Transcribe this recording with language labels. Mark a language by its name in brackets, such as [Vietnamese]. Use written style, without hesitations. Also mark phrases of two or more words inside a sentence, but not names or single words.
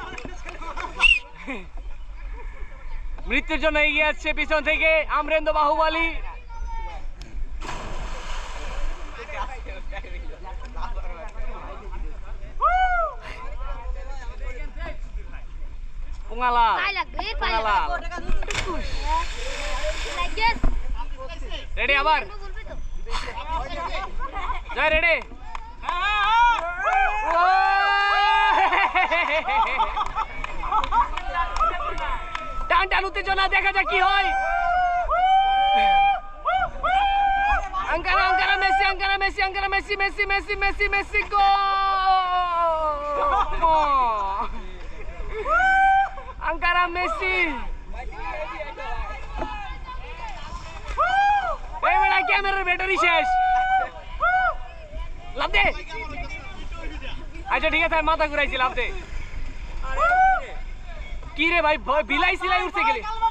[Bangla] মৃত্যুর জন্য এগিয়ে আসছে পিছন থেকে আমরেন্দ্র বাহুবলী। Pungalan. Pungalan. Ready abar? Jai ready? টান টান উত্তেজনা, দেখা যাক কি হয়। Ankara Ankara Messi Ankara Messi Ankara Messi Messi Messi Messi Messi gol. Ankara Messi. এই বেটা ক্যামেরার ব্যাটারি শেষ। লাভ দে। আচ্ছা ঠিক আছে, মাথা ঘুরাইছি, লাভ দে। কি রে ভাই, বিলাই সিলাই উঠতে গেলে।